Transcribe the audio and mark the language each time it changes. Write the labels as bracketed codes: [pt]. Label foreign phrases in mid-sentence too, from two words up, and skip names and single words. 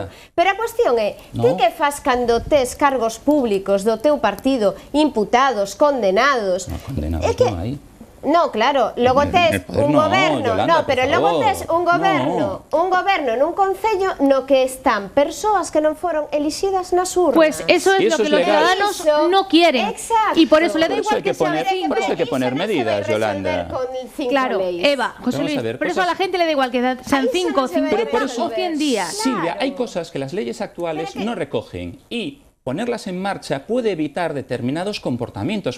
[gl] Pero a cuestión é, ti que fas cando tes cargos públicos do teu partido imputados, condenados? Condenados non hai. No, claro, logo tes un goberno, pero logo tes un goberno nun concello no que están persoas que non foron elixidas nas urnas. [es] Pues eso es lo que los ciudadanos no quieren. Y por eso le da igual que sean 5. Por eso hay que poner medidas, Yolanda. Claro, Eva, José Luis, por eso a la gente le da igual que sean 5, 50 o 100 días. Silvia, hay cosas que las leyes actuales no recogen y ponerlas en marcha puede evitar determinados comportamientos.